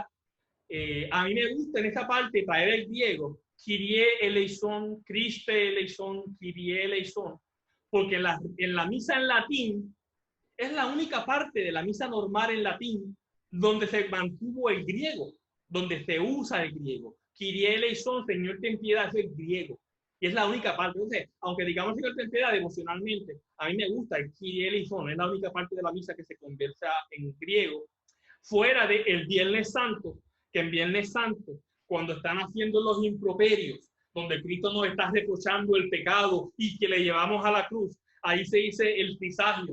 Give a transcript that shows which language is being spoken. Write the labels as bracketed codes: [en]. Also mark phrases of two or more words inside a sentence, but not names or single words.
[es] A mí me gusta en esta parte traer el griego, [el] Κύριε ἐλέησον, Χριστὲ ἐλέησον, Κύριε ἐλέησον, [es] porque en la misa en latín es la única parte de la misa normal en latín donde se mantuvo el griego, donde se usa el griego. [el] Κύριε ἐλέησον, [es] Señor ten piedad, eso es griego. Y es la única parte. Entonces, aunque digamos Señor ten piedad devocionalmente, a mí me gusta el [el] Κύριε ἐλέησον, [es] es la única parte de la misa que se conversa en griego. Fuera del Viernes Santo, que en Viernes Santo, cuando están haciendo los improperios, donde Cristo nos está reprochando el pecado y que le llevamos a la cruz, ahí se dice el trisagio.